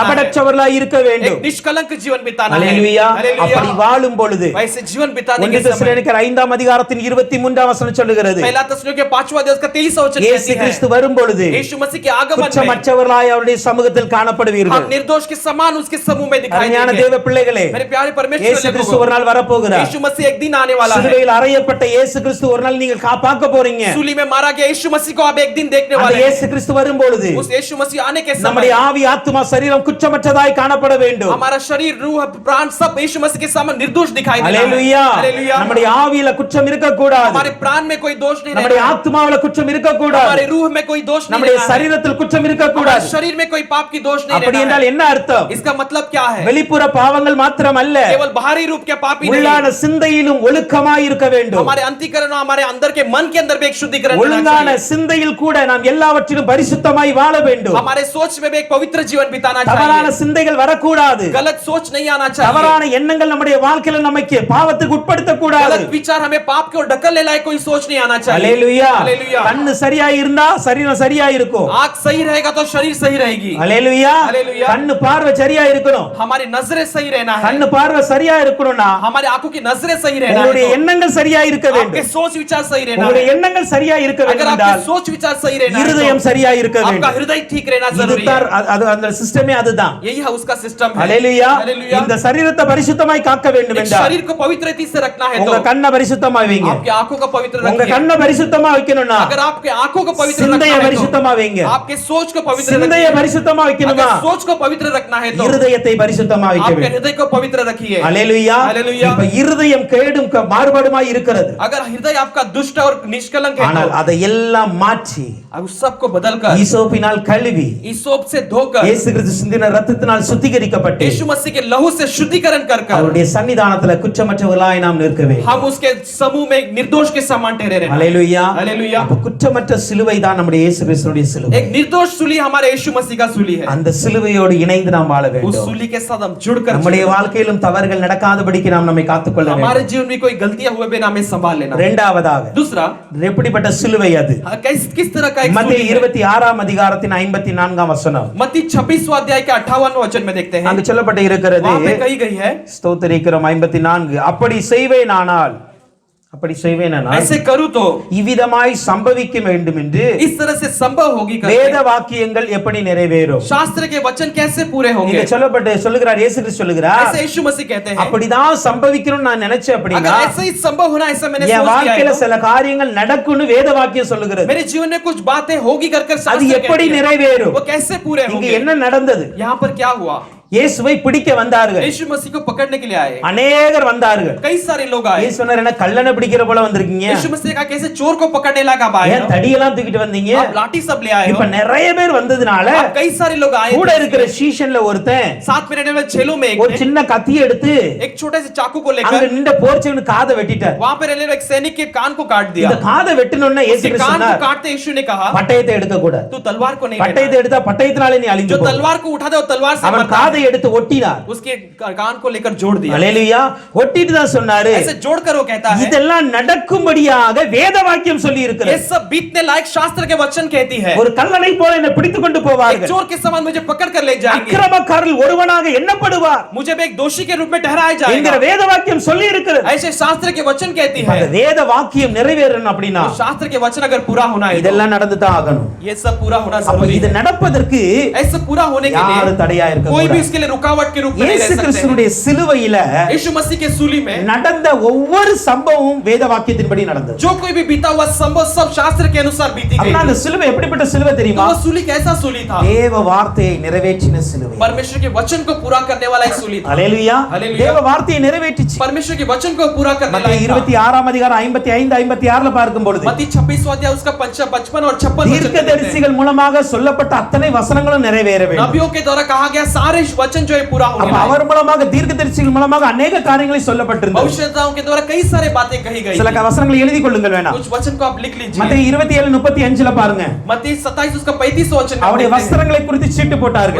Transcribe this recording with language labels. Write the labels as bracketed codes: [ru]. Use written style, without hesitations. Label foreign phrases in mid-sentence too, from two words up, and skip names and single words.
[ta] கபடற்றவர்களாய் இருக்க [hi] एक [ta] வேண்டும். [hi] निष्कलंक जीवन बिताना है। [ta] அல்லேலூயா. [hi] हालेलुया। [ta] அப்படி வாழும் பொழுது [hi] वैसे जीवन बिताने 1 के समय [ta] தெசலோனிக்கர் 5ஆம் அதிகாரத்தின் 23ஆம் வசனம் சொல்லுகிறது, [hi] पहला तस्सलुनीके 5वां अध्याय का 23वां वचन [ta] இயேசு [hi] कहती [ta] கிறிஸ்து [hi] है, [ta] வரும் பொழுது [hi] यीशु मसीह के आगमन में [ta] குற்றமற்றவர்களாய் அவருடைய சமூகத்தில் காணப்படுவீர்கள். [hi] हम निर्दोष के समान उसके समूह में दिखाई [ta] அருமையான [hi] देंगे। [ta] தேவ பிள்ளைகளே, [hi] मेरे प्यारे परमेश्वर [ta] இயேசு கிறிஸ்து ஒரு நாள் வரப்போகிறார். [hi] यीशु मसीह एक दिन आने वाला है। [ta] சிலுவையில் அறையப்பட்ட இயேசு கிறிஸ்து ஒரு நாள் நீங்க பார்க்க போறீங்க. [hi] सूली में मारा गया यीशु मसीह को आप एक दिन देखने [ta] அந்த [hi] वाले हैं। [ta] இயேசு கிறிஸ்து வரும் பொழுது [hi] उस यीशु मसीह आने के [ta] நம்முடைய [hi] समय [ta] ஆவி, ஆத்துமா, சரீரம் குற்றமற்றதாய் காணப்பட வேண்டும். [hi] हमारा शरीर, रूह, प्राण सब यीशु मसीह के सामने निर्दोष दिखाई देना है। [ta] அல்லேலூயா. [hi] हालेलुया। [ta] நம்முடைய ஆவியில குற்றம் இருக்க கூடாது. [hi] हमारे प्राण में कोई दोष नहीं [ta] நம்முடைய [hi] रहना है। [ta] ஆத்துமாவில குற்றம் இருக்க [hi] हमारे [ta] கூடாது. [hi] रूह में कोई दोष नहीं [ta] நம்முடைய [hi] रहना है। [ta] சரீரத்தில் குற்றம் இருக்க [hi] हमारे [ta] கூடாது. [hi] शरीर में कोई पाप की दोष नहीं [ta] அப்படி [hi] रहना [ta] என்றால் [hi] है। [ta] என்ன அர்த்தம்? [hi] इसका मतलब क्या है? [ta] வெளிப்புற பாவங்கள் மாத்திரம் அல்ல, [hi] केवल बाहरी रूप के पाप ही [ta] உள்ளான [hi] नहीं, [ta] சிந்தையிலும் ஒழுக்கமாய் இருக்க வேண்டும். [hi] हमारे अंतःकरण और हमारे अंदर के मन के अंदर भी एक शुद्धिकरण होना [ta] ஒழுங்கான [hi] चाहिए। [ta] சிந்தையில் கூட நாம் எல்லாவற்றிலும் பரிசுத்தமாய் வாழ வேண்டும். [hi] हमारे सोच में भी एक पवित्र जीवन बिताना [ta] தவறான [hi] चाहिए। [ta] சிந்தைகள் வரக்கூடாது. [hi] गलत सोच नहीं आना चाहिए। [ta] தவறான எண்ணங்கள் நம்முடைய வாழ்க்கையில நமக்கு பாவத்துக்கு உட்படுத்த கூடாது. [hi] गलत विचार हमें पाप की ओर ढकलने लायक कोई सोच नहीं आना चाहिए। [ta] அல்லேலூயா. [hi] हालेलुया। [ta] கண்ணு சரியா இருந்தா சரீரம் சரியா இருக்கும். [hi] आंख सही रहेगा तो शरीर सही रहेगी। [ta] அல்லேலூயா. [hi] हालेलुया। [ta] கண்ணு பார்வை சரியா இருக்கணும். [hi] हमारी नजरें सही रहना है। [ta] கண்ணு பார்வை சரியா இருக்கணும்னா [hi] हमारे आंखों की नजरें सही रहना [ta] உங்களுடைய [hi] है। [ta] எண்ணங்கள் சரியா இருக்க [hi] आपके [ta] வேண்டும். [hi] सोच विचार सही रहना [ta] உங்களுடைய [hi] है। [ta] எண்ணங்கள் சரியா இருக்க [hi] अगर [ta] வேண்டும் [hi] आपके [ta] என்றால் [hi] सोच विचार सही रहना है [ta] இருதயம் [hi] तो [ta] சரியா இருக்க [hi] आपका [ta] வேண்டும். [hi] हृदय ठीक रहना जरूरी [ta] இதுதான் [hi] है। [ta] அது அந்த சிஸ்டமே அதுதான். [hi] यही है उसका सिस्टम है। [ta] அல்லேலூயா. [hi] हालेलुया। [ta] இந்த சரீரத்தை பரிசுத்தமாய் காக்க வேண்டும் [hi] एक [ta] என்றால் [hi] शरीर को पवित्र रीति से रखना है [ta] உங்க [hi] तो [ta] கண்ணை பரிசுத்தமா வைங்க. [hi] आपकी आंखों को पवित्र [ta] உங்க [hi] रखिए। [ta] கண்ணை பரிசுத்தமா வைக்கணும்னா [hi] अगर आपके आंखों को पवित्र [ta] சிந்தையை [hi] रखना है [ta] பரிசுத்தமா வைங்க. [hi] तो आपके सोच को पवित्र [ta] சிந்தையை [hi] रखिए। [ta] பரிசுத்தமா வைக்கணுமா [hi] अगर सोच को पवित्र रखना है तो [ta] இருதயத்தை பரிசுத்தமா வைக்க [hi] आपके [ta] வேண்டும். [hi] हृदय को पवित्र रखिए। [ta] அல்லேலூயா. [hi] हालेलुया। [ta] இப்ப இருதயம் கேடும் மாறுபாடுமாய் இருக்கிறது. [hi] अगर हृदय आपका दुष्ट और निष्कलंक है [ta] ஆனால் [hi] तो [ta] அதை எல்லாம் மாற்றி [hi] अब उस सब को बदलकर [ta] ஈசோப்பினால் கழுவி [hi] ईसोप से धोकर [ta] இயேசு கிறிஸ்து சிந்தின ரத்தத்தினால் சுத்திகரிக்கப்பட்டு [hi] यीशु मसीह के लहू से शुद्धिकरण कर [ta] அவருடைய சன்னிதானத்துல குற்றமற்றவர்களாய் நாம் நிற்க வேண்டும். [hi] हम उसके समूह में एक निर्दोष के समान ठहरे रहना। [ta] அல்லேலூயா. [hi] हालेलुया। [ta] அப்ப குற்றமற்ற சிலுவை தான் நம்முடைய இயேசு கிறிஸ்துவின் சிலுவை. [hi] एक निर्दोष सूली हमारे यीशु मसीह का सूली है। [ta] அந்த சிலுவையோடு இணைந்து நாம் வாழ [hi] उस [ta] வேண்டும். [hi] सूली के साथ हम जुड़कर [ta] நம்முடைய வாழ்க்கையிலும் தவறுகள் நடக்காதபடிக்கு நாம் நம்மை காத்துக்கொள்ள [hi] हमारे [ta] வேண்டும். [hi] जीवन में कोई गलतियां हुए बिना हमें संभाल लेना। [ta] இரண்டாவதாக [hi] दूसरा, [ta] எப்படிப்பட்ட சிலுவை அது? [hi] किस तरह का एक [ta] மத்தேயு [hi] सूली है? [ta] 26ஆம் அதிகாரத்தின் 54ஆம் வசனம் [hi] मत्ती 26वां अध्याय के 58वां वचन में देखते हैं। [ta] அங்கு சொல்லப்பட்டு இருக்கிறது, [hi] वहां पे कही गई है, [ta] ஸ்தோத்திரிக்கிறோம் 54, அப்படி செய்வேனானால் [hi] ऐसे करूं तो [ta] இவ்விதமாய் சம்பவிக்க வேண்டும் என்று [hi] इस तरह से संभव होगी [ta] வேத [hi] करके [ta] வாக்கியங்கள் எப்படி நிறைவேறும்? [hi] शास्त्र के वचन कैसे पूरे [ta] இங்க [hi] होंगे? [ta] சொல்லுகிறார், இயேசு கிறிஸ்து சொல்லுகிறார், [hi] ऐसे यीशु मसीह कहते हैं [ta] அப்படிதான் சம்பவிக்கணும்னு நான் நினைச்சேன் அப்படின்னா [hi] अगर ऐसा ही संभव होना ऐसा मैंने [ta] என் [hi] सोच लिया [ta] வாழ்க்கையில [hi] है [ta] சில காரியங்கள் நடக்கும்னு வேத வாக்கியம் சொல்லுகிறது. [hi] मेरे जीवन में कुछ बातें होगी कर [ta] அது [hi] शास्त्र [ta] எப்படி [hi] कहती है। [ta] நிறைவேறும்? [hi] वो कैसे पूरे [ta] இங்க [hi] होंगे? [ta] என்ன நடந்தது? [hi] यहाँ पर क्या हुआ? [ta] இயேசுவை பிடிக்க வந்தார்கள். [hi] यीशु मसीह को पकड़ने के लिए आए [ta] அநேகர் வந்தார்கள். [hi] कई सारे लोग आए। [ta] இயேசு சொன்னார், என்ன கள்ளனை பிடிக்கிற போல வந்திருக்கீங்க? [hi] यीशु मसीह का कैसे चोर को पकड़ने लगा आए [ta] ஏன் தடியெல்லாம் தூக்கிட்டு வந்தீங்க? [hi] आप लाठी सब ले आए हो। [ta] இப்ப நிறைய பேர் வந்ததுனால [hi] आप कई सारे लोग आए [ta] கூட இருக்கிற சீஷன்ல ஒருத்தன் [hi] साथ में रहने वाले चेलों में [ta] ஒரு சின்ன கத்தியை எடுத்து [hi] एक छोटे से चाकू को [ta] அங்க [hi] लेकर [ta] நின்ற போர்ச்சவன் காதை வெட்டிட்டார். [hi] वहां पे रहने वाले एक सैनिक के कान को काट दिया। [ta] இந்த காதை வெட்டணும்னா இயேசு [hi] उसके [ta] கிறிஸ்து [hi] कान को [ta] சொன்னார், [hi] काटते यीशु ने कहा [ta] பட்டயத்தை எடுக்க கூடாது. [hi] तू तलवार को नहीं [ta] பட்டயத்தை [hi] लेना। [ta] எடுத்தா பட்டயத்தினாலே நீ [hi] जो [ta] அழிஞ்சு போ. [hi] तलवार को उठा दे वो तलवार से [ta] அவன் [hi] मरता [ta] காதை காதை எடுத்து ஒட்டினார். [hi] उसके कान को लेकर जोड़ दिया। [ta] அல்லேலூயா. ஒட்டிட்டு தான் சொன்னாரு, [hi] ऐसे जोड़कर वो कहता है [ta] இதெல்லாம் நடக்கும்படியாக வேத வாக்கியம் சொல்லி [hi] ये [ta] இருக்கிறது. [hi] सब बीतने लायक शास्त्र के वचन कहती है। [ta] ஒரு கல்லனை போல என்னை பிடித்துக் கொண்டு [hi] एक [ta] போவார்கள். [hi] चोर के समान मुझे पकड़ कर ले जाएंगे, [ta] அக்கிரமக்காரர்கள் ஒருவனாக எண்ணப்படுவார் [hi] मुझे भी एक दोषी के रूप में ठहराया [ta] என்கிற [hi] जाएगा, [ta] வேத வாக்கியம் சொல்லி இருக்கிறது. [hi] ऐसे शास्त्र के वचन कहती [ta] அந்த [hi] है। [ta] வேத வாக்கியம் நிறைவேறணும் அப்படின்னா [hi] तो शास्त्र के वचन अगर पूरा होना है तो [ta] இதெல்லாம் நடந்து தான் ஆகணும். [hi] ये सब पूरा होना [ta] அப்ப [hi] जरूरी [ta] இது [hi] है। [ta] நடப்பதற்கு [hi] ऐसे पूरा होने के [ta] யாரு [hi] लिए [ta] தடையா இருக்க [hi] कोई भी [ta] கூடாது. [hi] इसके लिए रुकावट के रूप में नहीं [ta] இயேசு [hi] रह सकते हैं। [ta] கிறிஸ்துவினுடைய சிலுவையில [hi] यीशु मसीह के सूली में [ta] நடந்த ஒவ்வொரு சம்பவமும் வேத வாக்கியத்தின்படி நடந்தது. [hi] जो कोई भी बीता हुआ संभव सब शास्त्र के अनुसार बीती गई [ta] அப்படின்னா அந்த [hi] थी। [ta] சிலுவை எப்படிப்பட்ட சிலுவை [hi] तो [ta] தெரியுமா? [hi] वो सूली कैसा सूली था? [ta] தேவ வார்த்தையை நிறைவேற்றின சிலுவை. [hi] परमेश्वर के वचन को पूरा करने वाला एक सूली था। [ta] அல்லேலூயா. அல்லேலூயா. தேவ வார்த்தையை நிறைவேற்றிச்சு. [hi] परमेश्वर के वचन को पूरा करने [ta] மத்தேயு [hi] लायक था। [ta] 26ஆம் அதிகாரம் 55 56ல பார்க்கும் பொழுது [hi] मत्ती 26वां अध्याय उसका 55 और 56 वचन कहते हैं। [ta] தீர்க்கதரிசிகள் மூலமாக சொல்லப்பட்ட அத்தனை வசனங்களும் நிறைவேற வேண்டும். [hi] नबियों के द्वारा कहा गया सारे वचन जो है पूरा होने [ta] அப்ப அவர் மூலமாக தீர்க்கதரிசிகள் மூலமாக अनेक காரியங்களை சொல்லப்பட்டிருந்தது. [hi] भविष्यद्वक्ताओं के द्वारा कई सारे बातें कही गई। [ta] சில வசனங்களை எழுதி கொள்ளுங்கள் வேணாம். [hi] कुछ वचन को आप लिख लीजिए। [ta] மத்தேயு 27:35ல பாருங்க. [hi] मत्ती 27 उसका 35 वचन में [ta] அவருடைய [hi] देखते हैं। [ta] வஸ்திரங்களை குறித்து சீட்டு போட்டார்கள்.